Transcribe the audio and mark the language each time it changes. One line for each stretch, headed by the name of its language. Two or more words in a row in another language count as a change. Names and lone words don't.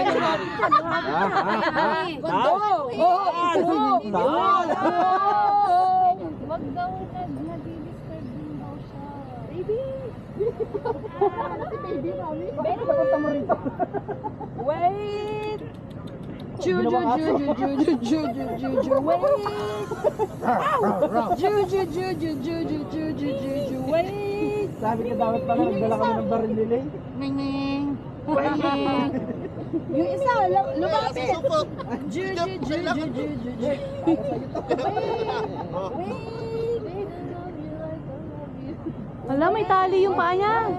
Filipino: Wag daw nag-disturb din daw siya. Baby! Baby, mami. Bakit napunta mo rito? Wait! Ju ju ju ju ju ju ju ju ju ju wait! Ju ju ju ju ju ju ju ju ju ju wait! Sabi ka dapat pala nagdala kami ng baril nila eh. Ning-ning. Yung isa, lumapit! Ju ju ju ju ju ju ju Wala, may tali yung paa niya.